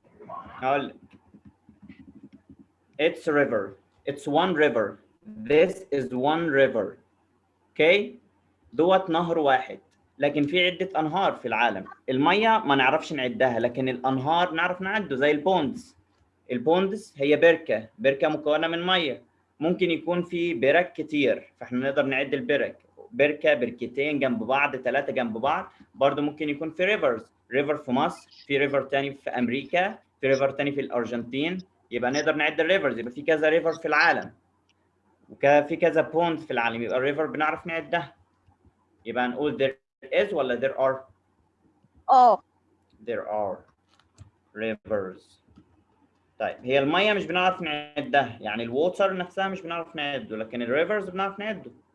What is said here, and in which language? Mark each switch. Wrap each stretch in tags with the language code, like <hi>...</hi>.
<ar>هقول لك</ar> <en>it's a river. It's one river. This is one river.</en> <ar>اوكي دوت نهر واحد، لكن في عده انهار في العالم. الميه ما نعرفش نعدها، لكن الانهار نعرف نعده زي البوندز. البوندز هي بركه مكونه من ميه. ممكن يكون في برك كتير فاحنا نقدر نعد البرك، بركه بركتين جنب بعض، 3 جنب بعض. برضو ممكن يكون في ريفرز، ريفر في مصر، في ريفر تاني في امريكا، في ريفر تاني في الارجنتين. يبقى نقدر نعد الريفرز، يبقى في كذا ريفر في العالم وفي كذا بوند في العالم، يبقى الريفر بنعرف نعدها. يبقى نقول there is ولا there are؟</ar> <en>there are rivers.</en> <ar>طيب هي الميه مش بنعرف نعدها، يعني الووتر نفسها مش بنعرف نعده، لكن الريفرز بنعرف نعده.</ar>